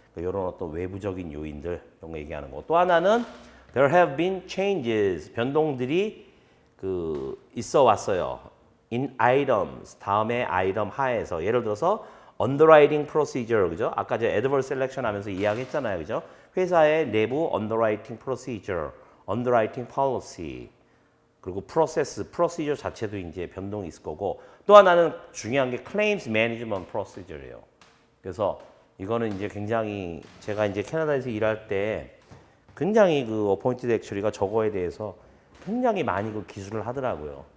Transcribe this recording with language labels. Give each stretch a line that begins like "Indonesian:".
Korean: 이런 어떤 외부적인 요인들 이런 거 얘기하는 거. 또 하나는
English: there have been changes
Korean: 변동들이 그 있어 왔어요.
English: in items
Korean: 다음에 아이템 하에서 예를 들어서 underwriting procedure 그죠? 아까 저 adverse selection 하면서 이야기했잖아요, 그죠? 회사의 내부 underwriting procedure, underwriting policy 그리고 프로시저 자체도 이제 변동이 있을 거고 또 하나는 중요한 게 claims management procedure예요. 그래서 이거는 이제 굉장히 제가 이제 캐나다에서 일할 때 굉장히 그 어포인티드 액츄리가 저거에 대해서 굉장히 많이 그 기술을 하더라고요.